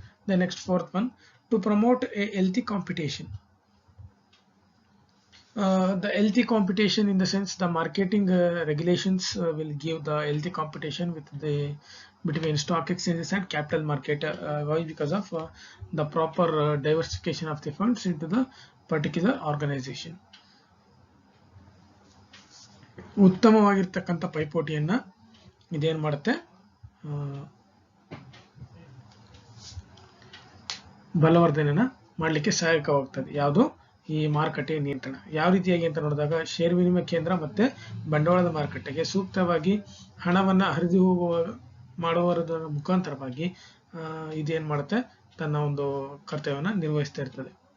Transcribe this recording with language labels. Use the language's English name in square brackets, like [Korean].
[English] The next fourth one, to promote a healthy competition. The healthy competition in the sense the marketing regulations will give the healthy competition between stock exchanges and capital market. Why? Because of the proper diversification of the funds into the particular organization. [Kannada] ಉತ್ತಮವಾಗಿರ್ತಕ್ಕಂಥ ಪೈಪೋಟಿಯನ್ನ ಇದೇನ್ ಮಾಡುತ್ತೆ, ಬಲವರ್ಧನೆನ ಮಾಡಲಿಕ್ಕೆ ಸಹಾಯಕವಾಗ್ತದೆ. ಯಾವುದು? ಈ ಮಾರುಕಟ್ಟೆ ನಿಯಂತ್ರಣ. ಯಾವ ರೀತಿಯಾಗಿ ಅಂತ ನೋಡಿದಾಗ ಷೇರು ವಿನಿಮಯ ಕೇಂದ್ರ ಮತ್ತೆ ಬಂಡವಾಳದ ಮಾರುಕಟ್ಟೆಗೆ ಸೂಕ್ತವಾಗಿ ಹಣವನ್ನ ಹರಿದು ಮಾಡುವುದರ ಮುಖಾಂತರವಾಗಿ ಇದೇನ್ ಮಾಡುತ್ತೆ, ತನ್ನ ಒಂದು ಕರ್ತವ್ಯವನ್ನ ನಿರ್ವಹಿಸ್ತಾ ಇರ್ತದೆ.